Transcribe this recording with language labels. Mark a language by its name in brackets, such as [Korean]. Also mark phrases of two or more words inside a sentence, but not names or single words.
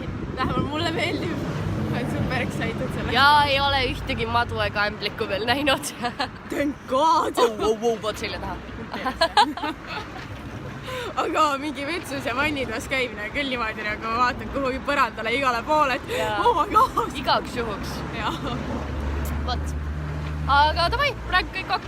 [Estonian] Vähemalt mulle meeldib. Olen [English] super excited [Estonian] selle. Ja ei ole ühtegi madu ega ämblikku veel näinud. [English] Thank God! [Estonian] Võt selja taha. Aga mingi vetsus ja vannidmas käimine küll niimoodi, nagu ma vaatan kuhugi põrandale igale poole, et [English] oh my God! [Estonian] Igaks juhuks. Võt. Aga davai, praegu kõik ok.